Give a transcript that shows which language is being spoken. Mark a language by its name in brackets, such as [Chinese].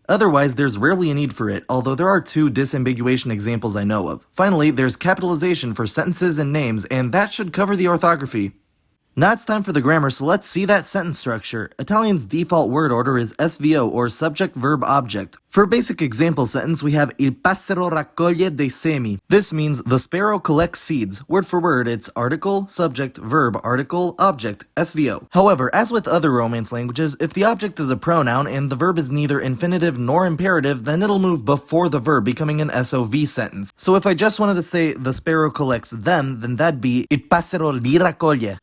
[English] Otherwise, there's rarely a need for it, although there are 2 disambiguation examples I know of. Finally, there's capitalization for sentences and names, and that should cover the orthography. Now it's time for the grammar, so let's see that sentence structure. Italian's default word order is SVO, or subject, verb, object. For a basic example sentence, we have [Italian] Il passero raccoglie dei semi. [English] This means the sparrow collects seeds. Word for word, it's article, subject, verb, article, object, SVO. However, as with other Romance languages, if the object is a pronoun and the verb is neither infinitive nor imperative, then it'll move before the verb, becoming an SOV sentence. So if I just wanted to say the sparrow collects them, then that'd be [Italian] Il passero li raccoglie.